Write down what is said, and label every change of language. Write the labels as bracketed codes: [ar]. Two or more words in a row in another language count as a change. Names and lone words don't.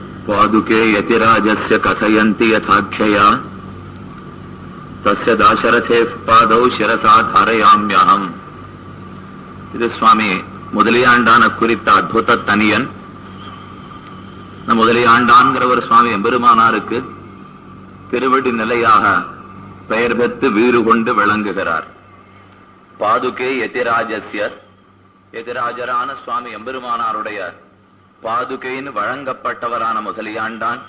[sa] पादुके यतिराजस्य कथयन्ति यथाख्यया तस्य दाशरथेः पादौ शिरसा धारयाम्यहम्. [ta] இது சுவாமி முதலியாண்டான குறித்த அற்புத தனியன். முதலியாண்டான்கிற ஒரு சுவாமி எம்பெருமானாருக்கு திருவடி நிலையாக பெயர் பெற்று வீறு கொண்டு விளங்குகிறார். [sa] पादुके यतिराजस्य, [ta] யதிராஜரான சுவாமி எம்பெருமானாருடைய பாதுகைன்னு வழங்கப்பட்டவரான முதலியாண்டான்.